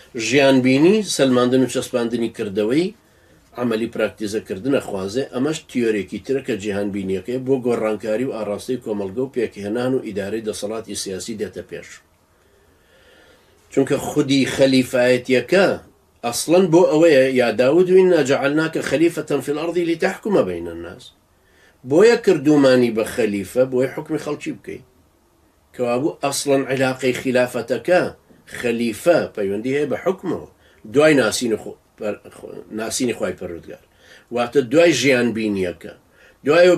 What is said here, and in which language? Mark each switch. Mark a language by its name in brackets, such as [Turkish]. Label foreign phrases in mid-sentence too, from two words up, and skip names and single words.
[Central Kurdish] ژیانبینی سەلماندن و چەسپاندنی کردەوەی عملی پراکتیزەکردنە خوازێ ئەمەش تیۆرێکی ترە کە جیهانبینیەکەی بۆ گۆڕانکاری و ئاڕاستەی کۆمەلگە و پێکهێنان و ئیدارەی دەسەڵاتی سیاسی دێتە پێش چونکە خودی خەلیفایەتیەکە ئەسڵەن بۆ ئەوەیە [Arabic] یا داود وإنا جعلناك خليفة في الأرض لتحكم بين الناس [Central Kurdish] بۆیە کردومانی بە خەلیفە بۆی حکمی خەڵکی بکەیت کەوابوو ئەسڵەن علاقەی خلافەتەکە خەلیفە پەیوەندی هەیە بە حکمەوە دوای ناسینی خوای پەروەردگار واتە دوای ژیانبینیەکە دوایەوە